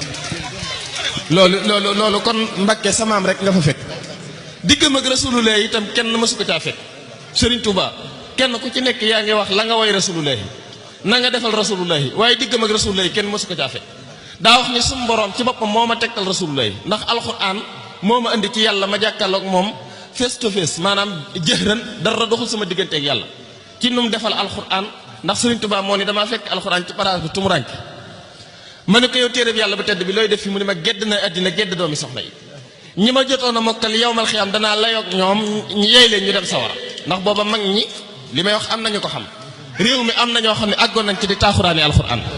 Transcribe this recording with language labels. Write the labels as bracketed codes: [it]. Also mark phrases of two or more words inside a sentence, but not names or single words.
[wo] loolu kon Mbàkke samaam rek nga fa fekk diggam ak rasulullah itam kenn mësu ko caa fekk Serigne Touba kenn ku ci nekk yaa ngi wax la nga woy rasulullah na nga defal rasulullah waaye diggam ak rasulullah kenn mësu ko caa fekk daa wax ni sum borom ci boppam moo ma tegtal rasulullah ndax alquran moo ma indi ci yàlla ma jàkkaarloog moom [en] face to face [wo] maanaam jëhran dara doxul sama diggante ak yàlla ci nu mu defal alquran ndax Serigne Touba moo ni damaa fekk alquran ci paraas bi tumurank ma ne ko yow téere bi yàlla bu tedd bi looy def fi mu ne ma gedd na àddina gedd doomi soxna yi ñi ma jotoon a mokkal [ar] يوم القيامة [wo] danaa layoog ñoom ñu yey leen ñu dem sawara ndax booba mag ñi li may wax am nañu ko xam réew mi am na ñoo xam ne àggoon nañ ci di taaxuraane alxuraan